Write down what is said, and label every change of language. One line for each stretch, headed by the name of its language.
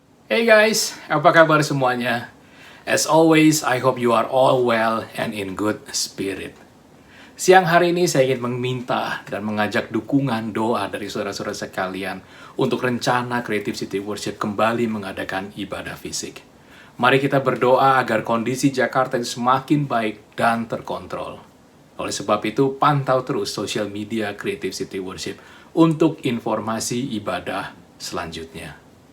English: Hey guys,
Indonesian: apa kabar semuanya?
English: As always, I hope you are all well and in good spirit.
Indonesian: Siang hari ini saya ingin meminta dan mengajak dukungan doa dari saudara-saudara sekalian untuk rencana Creative City Worship kembali mengadakan ibadah fisik. Mari kita berdoa agar kondisi Jakarta semakin baik dan terkontrol. Oleh sebab itu, pantau terus sosial media Creative City Worship untuk informasi ibadah selanjutnya.